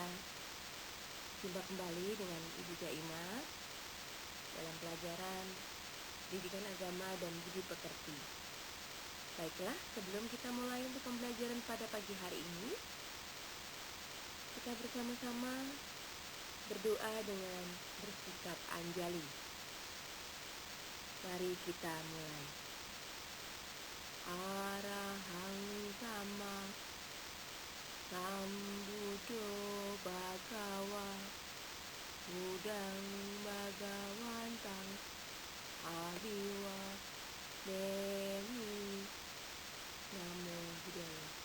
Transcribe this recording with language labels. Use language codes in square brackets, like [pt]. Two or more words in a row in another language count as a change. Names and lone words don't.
[id] Jumpa kembali dengan Ibu Jaima dalam pelajaran Pendidikan Agama dan Budi Pekerti. Baiklah, sebelum kita mulai untuk pembelajaran pada pagi hari ini, kita bersama-sama berdoa dengan bersikap anjali. Mari kita mulai. [pi] Arahang sama Sambuddho Bhagawa Budang Bhagawantang Abiwa Demi Namo Buddhaya.